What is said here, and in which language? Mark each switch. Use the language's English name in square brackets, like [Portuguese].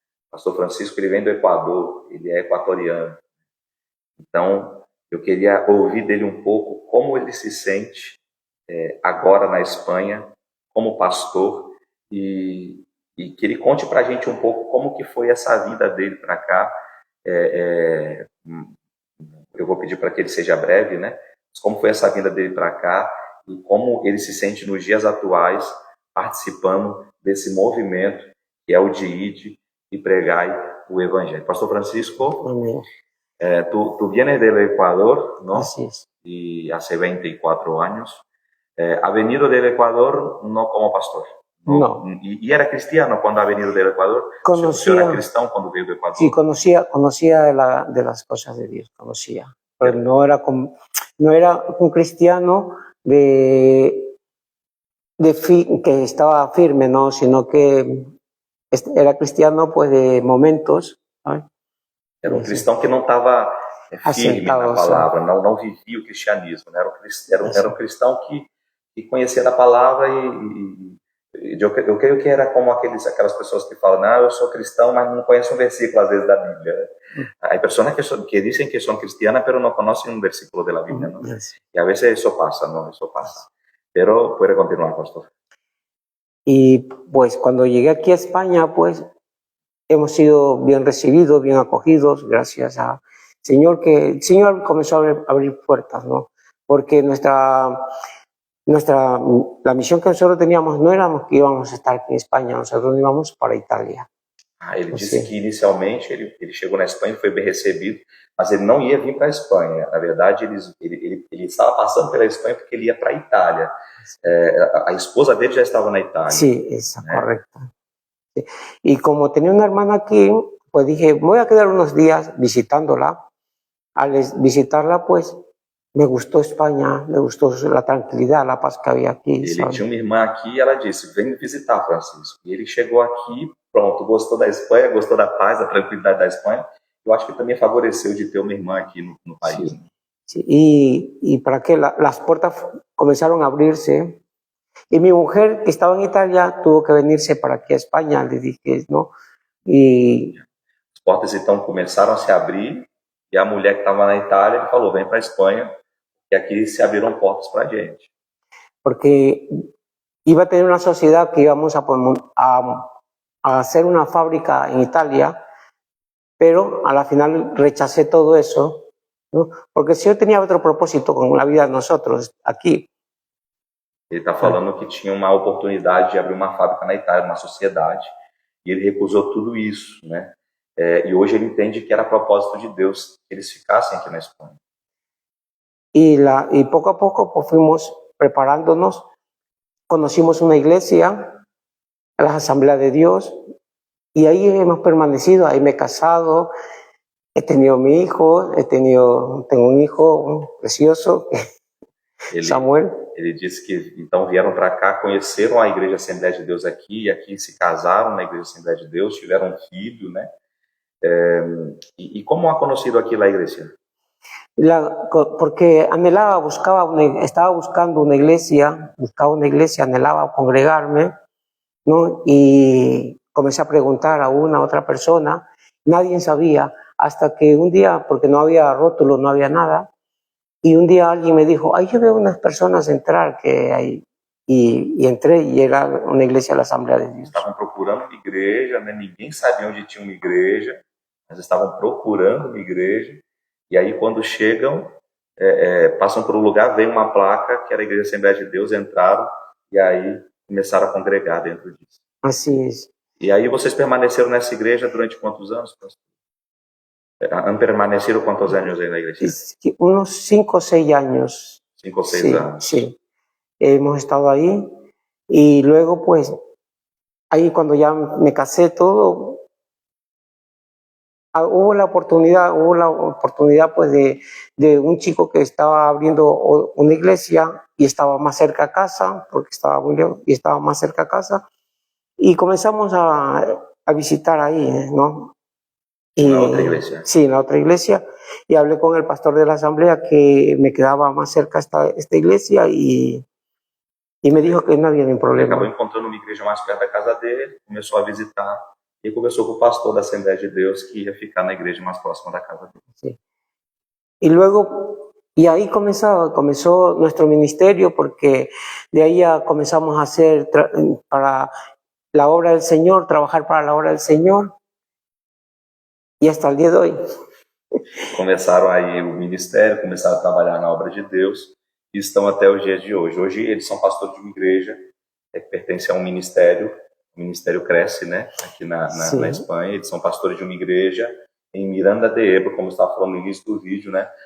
[Portuguese] O pastor Francisco, ele vem do Equador, ele é equatoriano. Então, eu queria ouvir dele um pouco como ele se sente agora na Espanha, como pastor, e que ele conte para a gente um pouco como que foi essa vinda dele para cá. Eu vou pedir para que ele seja breve, né? Mas como foi essa vinda dele para cá e como ele se sente nos dias atuais participando desse movimento que é o de ir e pregar o evangelho. [Spanish] Pastor Francisco, tú vienes del Ecuador, ¿no? Así es. Y hace 24 años. Ha venido del Ecuador no como pastor. No. ¿Y era cristiano cuando ha venido del Ecuador? Conocía, ¿Era cristiano cuando vino del Ecuador? Sí, conocía de las cosas de Dios, conocía. Pero no era un cristiano que estaba firme, ¿no? Sino que era cristiano pues de momentos, ¿sabes? [Portuguese] Era um cristão que não estava firme na palavra, não vivia o cristianismo, né? Era um cristão que conhecia da palavra e eu creio que era como aquelas pessoas que falam, eu sou cristão, mas não conheço um versículo às vezes da Bíblia. [Spanish] Hay personas que dicen que son cristianas, pero no conocen un versículo de la Biblia, ¿no? Y a veces eso pasa, ¿no? Eso pasa. Pero puede continuar, pastor. Y pues cuando llegué aquí a España, pues hemos sido bien recibidos, bien acogidos, gracias al Señor, que el Señor comenzó a abrir puertas, ¿no? Porque la misión que nosotros teníamos no éramos que íbamos a estar aquí en España, nosotros íbamos para Italia. [Portuguese] Ele disse que inicialmente ele chegou na Espanha, foi bem recebido, mas ele não ia vir para a Espanha. Na verdade, ele estava passando pela Espanha porque ele ia para a Itália. A esposa dele já estava na Itália. [Spanish] Sí, eso, correcto. Sí. Y como tenía una hermana aquí, pues dije, voy a quedar unos días visitándola. Al visitarla, pues me gustó España, me gustó la tranquilidad, la paz que había aquí. [Portuguese] Ele tinha uma irmã aqui e ela disse, vem visitar, Francisco. E ele chegou aqui, pronto, gostou da Espanha, gostou da paz, da tranquilidade da Espanha. Eu acho que também favoreceu de ter uma irmã aqui no país. [Spanish] Sí. Sí. Y para que las puertas comenzaron a abrirse. Y mi mujer, que estaba en Italia, tuvo que venirse para aquí a España, le dije, ¿no? Y [Portuguese] as portas então começaram a se abrir e a mulher que estava na Itália ele falou, vem para a Espanha, e aqui se abriram portas para a gente. [Spanish] Porque iba a tener una sociedad que íbamos a hacer una fábrica en Italia, pero a la final rechacé todo eso, ¿no? Porque si yo tenía otro propósito con la vida de nosotros aquí. [Portuguese] Ele está falando que tinha uma oportunidade de abrir uma fábrica na Itália, uma sociedade, e ele recusou tudo isso, né? E hoje ele entende que era propósito de Deus que eles ficassem aqui na Espanha. [Spanish] Y poco a poco pues, fuimos preparándonos, conocimos una iglesia, la Asamblea de Dios, y ahí hemos permanecido, ahí me he casado, he tenido mi hijo, tengo un hijo precioso, Samuel. [Portuguese] Ele disse que então vieram para cá, conheceram a Igreja Assembleia de Deus aqui, e aqui se casaram na Igreja Assembleia de Deus, tiveram um filho, né? [Spanish] ¿Y cómo ha conocido aquí la iglesia? Porque estaba buscando una iglesia, anhelaba congregarme, ¿no? Y comencé a preguntar a otra persona, nadie sabía, hasta que un día, porque no había rótulo, no había nada, y un día alguien me dijo, yo veo unas personas entrar que hay, y entré y era una iglesia de la Asamblea de Dios. Estaban procurando una [Portuguese] igreja, né? Ninguém sabia onde tinha uma igreja, mas estavam procurando uma igreja. E aí, quando chegam, passam por um lugar, vem uma placa que era a Igreja Assembleia de Deus, entraram e aí começaram a congregar dentro disso. [Spanish] Así es. [Portuguese] E aí vocês permaneceram nessa igreja durante quantos anos, pastor? [Spanish] Han permanecido quantos años en la iglesia? Unos 5 o 6 años. 5 o 6 Sí, años. sí. Hemos estado ahí y luego pues ahí cuando ya me casé todo, hubo la oportunidad pues de un chico que estaba abriendo una iglesia y estaba más cerca a casa, porque estaba muy lejos y estaba más cerca a casa, y comenzamos a visitar ahí, ¿no? En la otra iglesia. Sí, en la otra iglesia, y hablé con el pastor de la asamblea que me quedaba más cerca esta iglesia y me dijo que no había ningún problema. [Portuguese] Acabou encontrando uma igreja mais perto da casa dele, começou a visitar e conversou com o pastor da Assembleia de Deus que ia ficar na igreja mais próxima da casa dele. [Spanish] Sí. Y luego, y ahí comenzó nuestro ministerio, porque de ahí ya comenzamos a hacer para la obra del Señor, trabajar para la obra del Señor, y hasta el día de hoy. [Portuguese] Começaram aí o ministério, começaram a trabalhar na obra de Deus e estão até os dias de hoje. Hoje eles são pastores de uma igreja que pertence a um ministério. O ministério cresce, né? Aqui na Espanha. Eles são pastores de uma igreja em Miranda de Ebro, como eu estava falando no início do vídeo, né?